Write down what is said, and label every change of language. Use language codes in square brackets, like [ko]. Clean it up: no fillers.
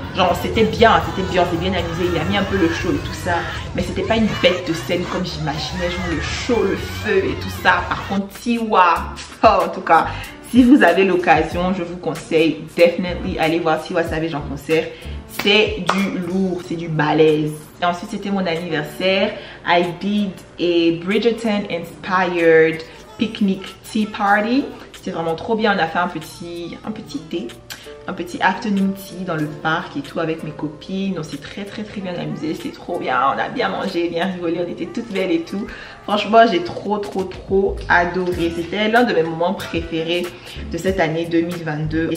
[fr] Genre c'était bien amusé, il a mis un peu le show et tout ça, mais c'était pas une bête de scène comme j'imaginais, genre le show, le feu et tout ça. Par contre Tiwa, en tout cas, si vous avez l'occasion, je vous conseille definitely aller voir Tiwa Savage en concert. C'est du lourd, c'est du balèze. Et ensuite c'était mon anniversaire. [en] I did a Bridgerton inspired picnic tea party. [fr] C'était vraiment trop bien. On a fait un petit thé, un petit afternoon tea dans le parc et tout avec mes copines. On s'est très bien amusé, c'était trop bien. On a bien mangé, bien rigolé, on était toutes belles et tout. Franchement, j'ai trop adoré. C'était l'un de mes moments préférés de cette année 2022.